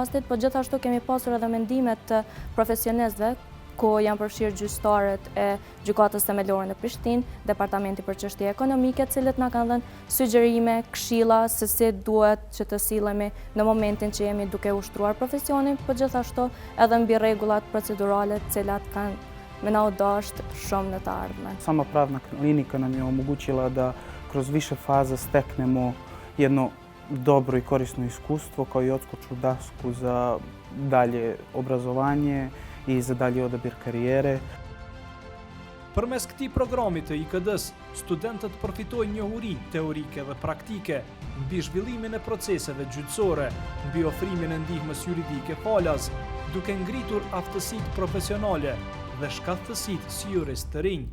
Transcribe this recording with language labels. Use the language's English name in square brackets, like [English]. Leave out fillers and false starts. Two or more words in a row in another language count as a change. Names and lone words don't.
[Albanian] e rastit, po gjithashtu kemi pasur edhe mendimet të profesionistëve ku janë përfshirë gjyqtarët e Gjykatës Themelore në Prishtinë, Departamenti për Çështje Ekonomike, të cilët na kanë dhënë sugjerime, këshilla se si duhet që të sillemi në momentin që jemi duke ushtruar profesionin, por gjithashtu edhe mbi rregullat procedurale të cilat kanë me na udhëzht shumë në të ardhmen. [Serbian] Sama pravna klinika nam je omogućila da kroz više faza steknemo jedno dobro i korisno iskustvo kao i odskočnu dasku za dalje obrazovanje i za dalje odabir karijere. [Albanian] Përmes këtij programi të IKD-s, studentët përfitojnë njohuri teorike dhe praktike mbi zhvillimin e proceseve gjyqësore, mbi ofrimin e ndihmës juridike falas, duke ngritur aftësitë profesionale dhe shkallësitë si jurist të rinj.